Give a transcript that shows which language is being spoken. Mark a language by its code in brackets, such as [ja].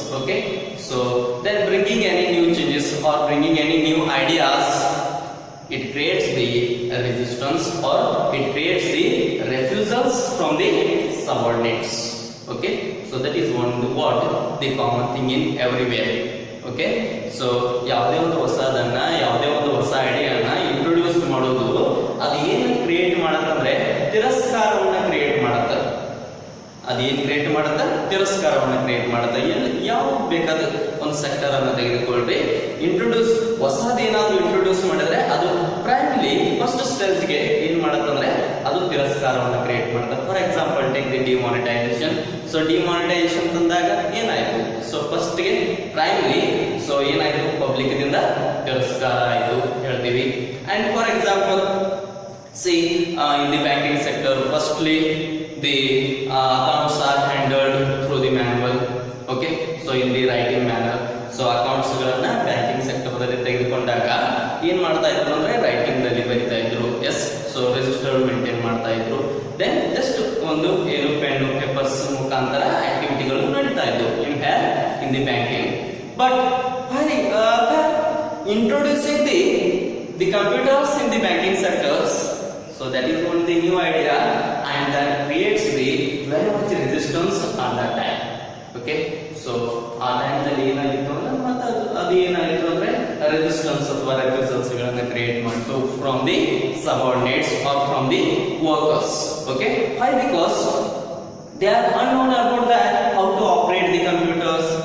[en] Okay, so then bringing any new changes or bringing any new ideas, it creates the resistance or it creates the refusals from the subordinates. Okay, so that is one what the common thing in everywhere. [kn] Okay, so ಯಾವುದೇ ಒಂದು ಹೊಸದನ್ನ ಯಾವುದೇ ಒಂದು ಹೊಸ ಐಡಿಯಾನ introduce ಮಾಡೋದು ಅದು ಏನು create ಮಾಡತ್ತಂದ್ರೆ ತಿರಸ್ಕಾರವನ್ನ create ಮಾಡತ್ತ. ಅದೇನು ಕ್ರಿಯೇಟ್ ಮಾಡುತ್ತೆ? ತಿರಸ್ಕಾರವನ್ನ ಕ್ರಿಯೇಟ್ ಮಾಡುತ್ತೆ. ಯಾವ್ದು ಬೇಕಾದ ಒಂದು ಸೆಕ್ಟರ್ ಅನ್ನ ತೆಗೆದುಕೊಳ್ಳಿ, ಇಂಟ್ರೊಡ್ಯೂಸ್ ಹೊಸದೇನಾದ್ರೂ ಇಂಟ್ರೊಡ್ಯೂಸ್ ಮಾಡಿದ್ರೆ ಅದು ಪ್ರೈಮಲಿ ಫಸ್ಟ್ ಸ್ಟೇಜ್ಗೆ ಏನ್ ಮಾಡತ್ತಂದ್ರೆ ಅದು ತಿರಸ್ಕಾರವನ್ನ ಕ್ರಿಯೇಟ್ ಮಾಡುತ್ತೆ. [en] For example take the demonetisation. So demonetisation [kn] ತಂದಾಗ ಏನಾಯ್ತು? ಸೊ ಫಸ್ಟ್ಗೆ ಪ್ರೈಮಲಿ ಸೊ ಏನಾಯ್ತು? ಪಬ್ಲಿಕ್ ದಿಂದ ತಿರಸ್ಕಾರ ಆಯ್ತು ಹೇಳ್ತೀವಿ. [en] And for example see in the banking sector, firstly the accounts are handled through the manual. Okay, so in the writing manner. [kn] So accounts ಗಳನ್ನ banking sector ದಲ್ಲಿ ತೆಗೆದುಕೊಂಡಾಗ ಏನ್ ಮಾಡ್ತಾ ಇದ್ರು ಅಂದ್ರೆ ರೈಟಿಂಗ್ ದಲ್ಲಿ ಬರಿತಾ ಇದ್ರು. ಎಸ್, ಸೊ ರಿಜಿಸ್ಟರ್ ಮೇಂಟೈನ್ ಮಾಡ್ತಾ ಇದ್ರು. ದೆನ್ ಜಸ್ಟ್ ಒಂದು ಏನು ಪೆನ್ ಪೇಪರ್ಸ್ ಮುಖಾಂತರ ಆಕ್ಟಿವಿಟಿಗಳು ನಡೀತಾ ಇದ್ವು [en] in the banking. But by introducing the computers in the banking sectors, so that is one the new idea and that creates the very much resistance at that time. [kn] Okay, so ಆ time ದಲ್ಲಿ ಏನಾಗಿತ್ತು ಅಂದ್ರೆ ಮತ್ತೆ ಅದು ಏನಾಗಿತ್ತು ಅಂದ್ರೆ resistance ಅಥವಾ ರೆಫ್ಯೂಸಲ್ಸ್ ಗಳನ್ನ ಕ್ರಿಯೇಟ್ ಮಾಡಿತು [en] From the subordinates or from the workers. Okay, why? Because they are unknown about that how to operate the computers.